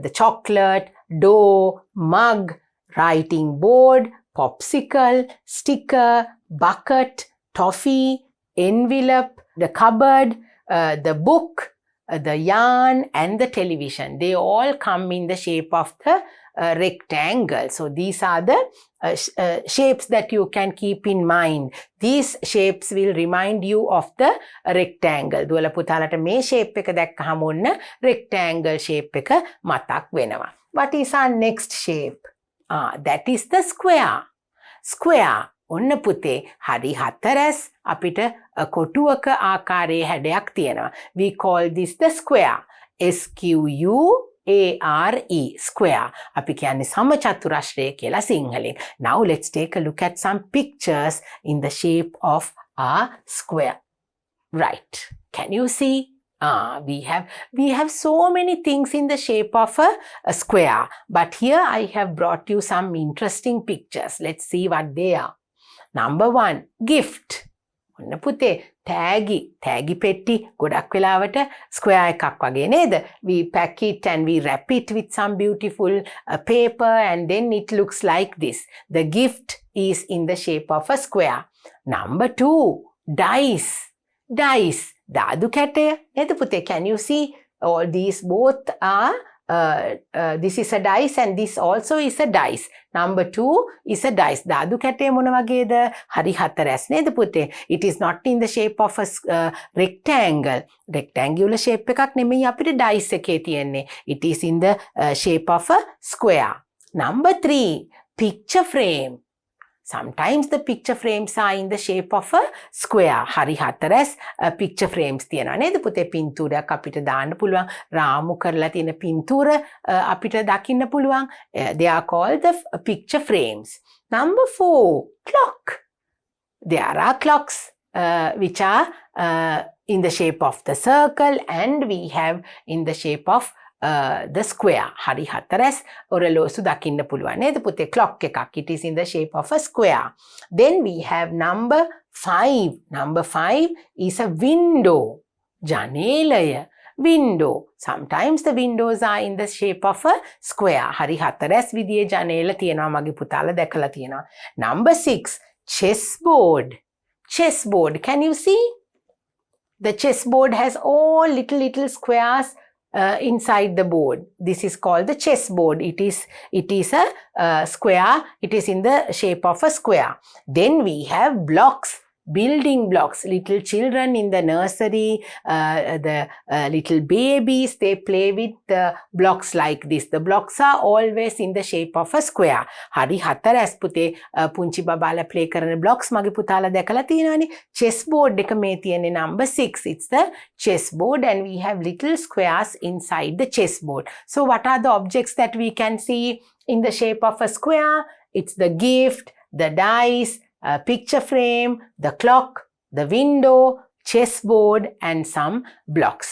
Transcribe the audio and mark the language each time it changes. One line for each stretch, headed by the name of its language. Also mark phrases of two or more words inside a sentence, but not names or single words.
English: The chocolate, door, mug, writing board, popsicle, sticker, bucket, toffee, envelope, the cupboard, the book, the yarn and the television. They all come in the shape of the rectangle. So these are the shapes that you can keep in mind. These shapes will remind you of the rectangle.
Sinhala: දුවල පුතාලට මේ shape එක දැක්කහම ඔන්න
English: rectangle shape
Sinhala: එක මතක් වෙනවා.
English: What is our next shape? That is the square. Square.
Sinhala: ඔන්න පුතේ හරි හතරැස් අපිට කොටුවක ආකාරයේ හැඩයක් තියෙනවා.
English: We call this the square. SQUARE, square.
Sinhala: අපි කියන්නේ සමචතුරස්‍රය කියලා සිංහලෙන්.
English: Now let's take a look at some pictures in the shape of a square. Right. Can you see? We have so many things in the shape of a square. But here I have brought you some interesting pictures. Let's see what they are. Number 1, gift.
Sinhala: ඔන්න පුතේ තෑගි පෙට්ටි ගොඩක් වෙලාවට ස්ක්වයර් එකක් වගේ නේද?
English: We pack it and we wrap it with some beautiful paper and then it looks like this. The gift is in the shape of a square. Number 2, dice. Dice.
Sinhala: දාදු කැටය නේද පුතේ?
English: Can you see all these both are this is a dice and this also is a dice. Number 2 is a dice.
Sinhala: දාදු කැටය මොන වගේද? හරි හතරැස් නේද පුතේ?
English: It is not in the shape of a rectangle. Rectangular shape
Sinhala: එකක් නෙමෙයි අපිට dice එකේ තියෙන්නේ.
English: It is in the shape of a square. Number 3, picture frame. Sometimes the picture frames are in the shape of a square.
Sinhala: හරි හතරැස්
English: picture frames
Sinhala: තියෙනවා නේද පුතේ? පින්තූරයක් අපිට දාන්න පුළුවන්. රාමු කරලා තියෙන පින්තූර අපිට දකින්න පුළුවන්.
English: They are called the picture frames. Number 4, clock. There are clocks which are in the shape of the circle and we have in the shape of the square.
Sinhala: හරි හතරැස් ඔරලෝසු දකින්න පුළුවන් නේද පුතේ? clock එකක්.
English: It is in the shape of a square. Then we have number 5. Number 5 is a window.
Sinhala: ජනේලය. Window.
English: Sometimes the windows are in the shape of a square.
Sinhala: හරි හතරැස් විදියේ ජනේල තියෙනවා මගේ පුතාලා දැකලා තියෙනවා.
English: Number 6, chessboard. Chessboard. Can you see? The chessboard has all little squares inside the board. This is called the chessboard. It is a square. It is in the shape of a square. Then we have blocks. Building blocks. Little children in the nursery, the little babies, they play with the blocks like this. The blocks are always in the shape of a square.
Sinhala: හරි හතරැස් පුතේ පුංචි බබාලා play කරන blocks මගේ පුතාලා දැකලා තියෙනවනේ. chessboard එක මේ තියෙන්නේ number 6.
English: It's the chessboard and we have little squares inside the chessboard. So what are the objects that we can see in the shape of a square? It's the gift, the dice, picture frame, the clock, the window, chessboard and some blocks.